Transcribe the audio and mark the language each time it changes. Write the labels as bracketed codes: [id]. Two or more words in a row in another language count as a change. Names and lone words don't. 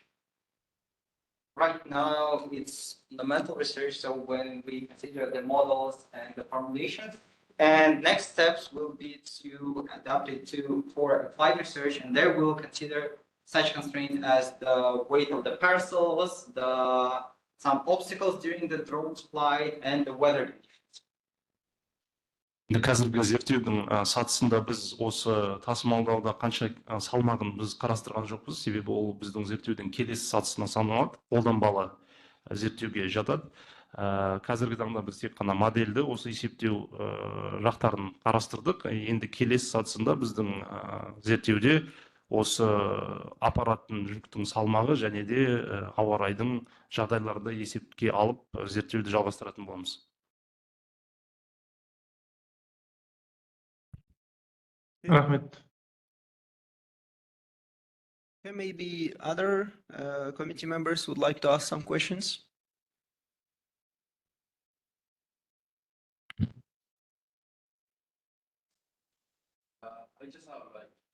[en] Right now, it's fundamental research, so when we consider the models and the formulations, and next steps will be to adapt it for applied research, and there we'll consider such constraints as the weight of the parcels, some obstacles during the drone's flight, and the weather conditions. [kk] Қазіргі зерттеудің сатысында біз осы тасымалдауда қанша салмағын біз қарастырған жоқпыз, себебі ол біздің зерттеудің келесі сатысына саналады, қолданбалы зерттеуге жатады. Қазіргі таңда біз тек қана модельді осы есептеу жақтарын қарастырдық. Енді келесі сатысында біздің зерттеуде осы аппараттың жүктің салмағы және де ауа райдың жағдайларды есепке алып зерттеуді жалғастыратын боламыз. Рахмет. [en] Okay, maybe other committee members would like to ask some questions. I just have like